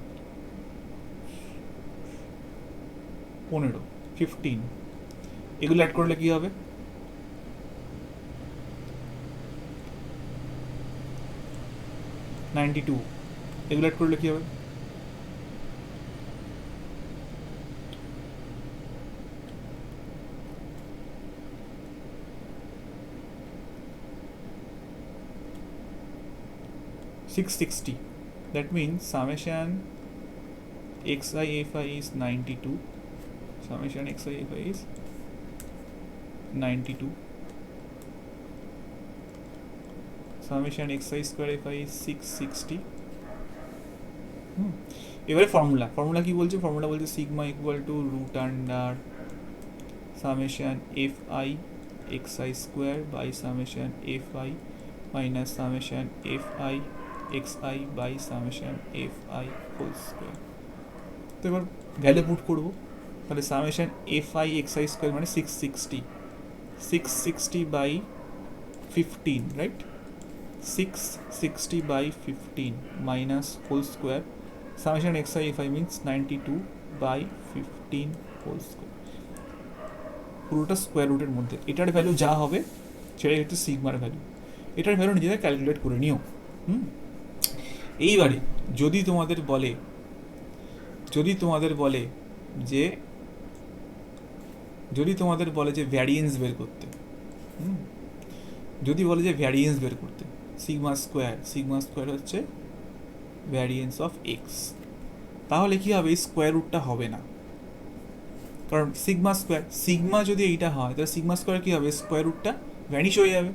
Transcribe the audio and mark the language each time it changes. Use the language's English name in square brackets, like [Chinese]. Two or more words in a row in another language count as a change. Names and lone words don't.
[Bangla] 15, 15, এগুলো অ্যাড করলে কী হবে, 92, এগুলো অ্যাড করলে কী হবে, 660. [English] That means summation xi fi is 92. Summation xi fi is 92. Summation xi square fi is 660. [Bangla] এবারে ফর্মুলা কি বলছে, ফর্মুলা বলছে [English] sigma equal to root under summation fi xi square by summation fi minus summation fi xi by summation fi whole square. [Bangla] তো এবার [English] value put [Bangla] করবো, তাহলে [English] summation fi xi square মানে 660, 660 by 15, right, 660 by 15 minus whole square summation xi fi means 92 by 15 whole square, [Bangla] পুরোটা স্কোয়ার রুটের মধ্যে। এটার ভ্যালু যা হবে সেটাই হচ্ছে সিগমার ভ্যালু, এটার ভ্যালু নিজেদের ক্যালকুলেট করে নিও। এইবারে যদি তোমাদের বলে যে ভ্যারিয়েন্স বের করতে, [English] sigma square [Bangla] হচ্ছে [English] variance of x, [Bangla] তাহলে কি হবে, [English] square root [Bangla] হবে না, কারণ সিগমা যদি এইটা হয় তাহলে [English] sigma square [Bangla] কী হবে, [English] square root [Bangla] ভ্যানিশ হয়ে যাবে।